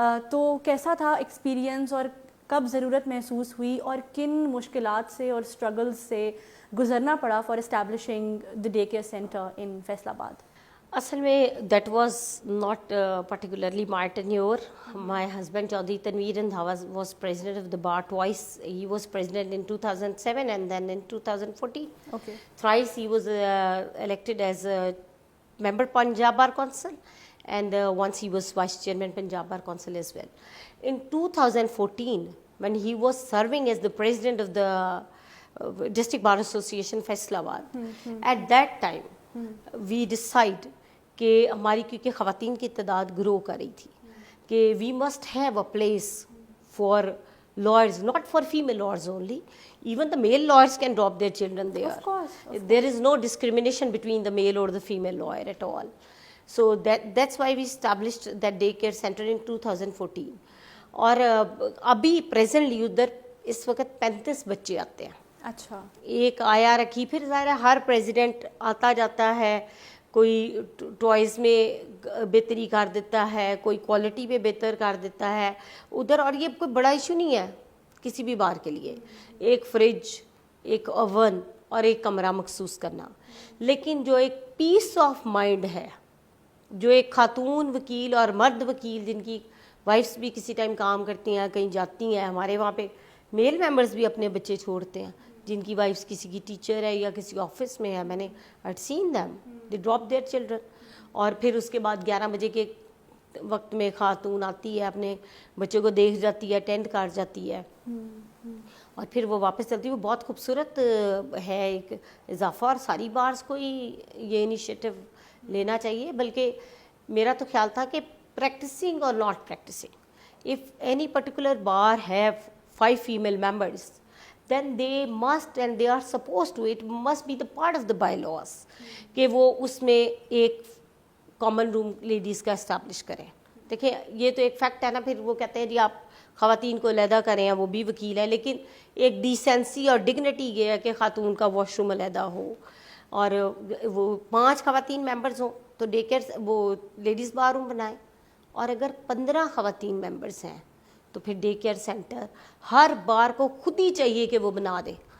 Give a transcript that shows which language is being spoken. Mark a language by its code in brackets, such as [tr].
[ur] تو کیسا تھا ایکسپیرینس, اور کب ضرورت محسوس ہوئی, اور کن مشکلات سے اور اسٹرگلز سے گزرنا پڑا [en] for establishing the day care centre in [ur] فیصل آباد؟ [en] اصل میں that was not particularly my tenure. My husband Chaudhry Tanveer Randhawa was president of the bar twice. He was president in 2007 and then in 2014. Okay. Thrice he was elected as a member Punjab Bar Council, and once he was vice chairman Punjab Bar Council as well. In 2014, when he was serving as the president of the District Bar Association Faisalabad, at that time we decide [ur] کہ ہماری کیونکہ خواتین کی تعداد گرو کر رہی تھی کہ [en] We must have a place for lawyers, not for female lawyers only, even the male lawyers can drop their children there. Of course. There is no discrimination between the male or the female lawyer at all. So that's why we established that daycare center in 2014. [ur] اور ابھی presently ادھر اس وقت 35 بچے آتے ہیں. اچھا. ایک آیا رکھی. پھر ظاہر ہے ہر پریزیڈنٹ آتا جاتا ہے, کوئی ٹوائز میں بہتری کر دیتا ہے, کوئی کوالٹی پہ بہتر کر دیتا ہے ادھر. اور یہ کوئی بڑا ایشو نہیں ہے کسی بھی بار کے لیے, ایک فریج, ایک اوون اور ایک کمرہ مخصوص کرنا. لیکن جو ایک پیس آف مائنڈ ہے, جو ایک خاتون وکیل اور مرد وکیل جن کی وائفس بھی کسی ٹائم کام کرتی ہیں, کہیں جاتی ہیں, ہمارے وہاں پہ میل ممبرس بھی اپنے بچے چھوڑتے ہیں جن کی وائفس کسی کی ٹیچر ہے یا کسی آفس میں ہے. میں نے [en] I'd seen them, they drop their children. [ur] اور پھر اس کے بعد 11 بجے کے وقت میں خاتون آتی ہے, اپنے بچوں کو دیکھ جاتی ہے, اٹینڈ کر جاتی ہے اور پھر وہ واپس چلتی ہے. وہ بہت خوبصورت ہے ایک اضافہ, اور ساری بارس کو ہی یہ انیشیٹو لینا چاہیے. بلکہ میرا تو خیال تھا کہ [en] practising اور not practising, if any particular bar have 5 female members, then they must and they are supposed to, it must be the part of the bylaws [ur] کہ وہ اس میں ایک کامن روم لیڈیز کا اسٹیبلش کریں. دیکھیں یہ تو ایک فیکٹ ہے نا. پھر وہ کہتے ہیں جی آپ خواتین کو علیحدہ کریں, وہ بھی وکیل ہے, لیکن ایک ڈیسینسی اور ڈگنیٹی یہ ہے کہ خاتون کا واش روم علیحدہ ہو, اور وہ 5 خواتین ممبرز ہوں تو ڈے کیئر وہ لیڈیز بار روم بنائیں. اور اگر 15 خواتین ممبرز ہیں تو پھر ڈے کیئر سینٹر ہر بار کو خود ہی چاہیے کہ وہ بنا دے.